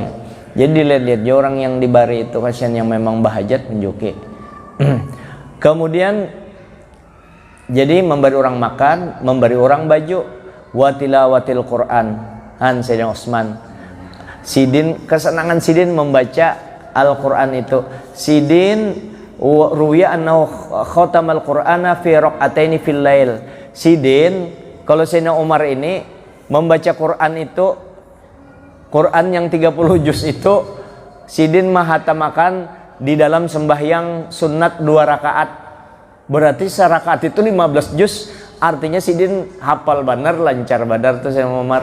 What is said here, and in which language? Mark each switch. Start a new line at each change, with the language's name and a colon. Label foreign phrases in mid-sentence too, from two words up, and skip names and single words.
Banjar: Jadi lihat-lihat jo orang yang dibari itu kasihan yang memang bahajat menjuki. Kemudian jadi memberi orang makan, memberi orang baju,
Arabic: وتلاوة القرآن.
Banjar: Sayyidina Utsman. Sidin, kesenangan Sidin membaca Al-Quran itu.
Arabic: Sidin روي أنه ختم القرآن في ركعتين في الليل.
Banjar: Sidin, kalau Sayyidina Umar ini membaca Quran itu, Quran yang 30 juz itu Sidin mahatamakan di dalam sembahyang sunat 2 rakaat. Berarti serakaat itu 15 juz. Artinya Sidin hafal benar, lancar benar tuh Sayyidina Umar.